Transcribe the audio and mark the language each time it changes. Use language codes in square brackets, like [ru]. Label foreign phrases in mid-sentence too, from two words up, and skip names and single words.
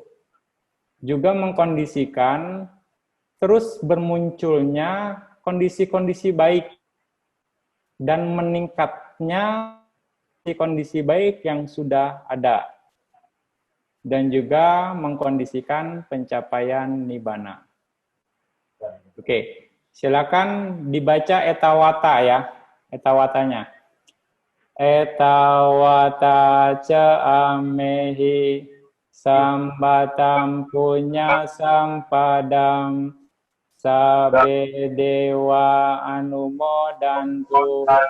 [id] Juga mengkondisikan terus bermunculnya kondisi-kondisi baik dan meningkatnya kondisi baik yang sudah ada. Dan juga mengkondisikan pencapaian nibbana. Oke, silakan dibaca etawata ya, etawatanya. [pi] Etawata ca amehi sambatam punya sampadam sabe dewa anumodantu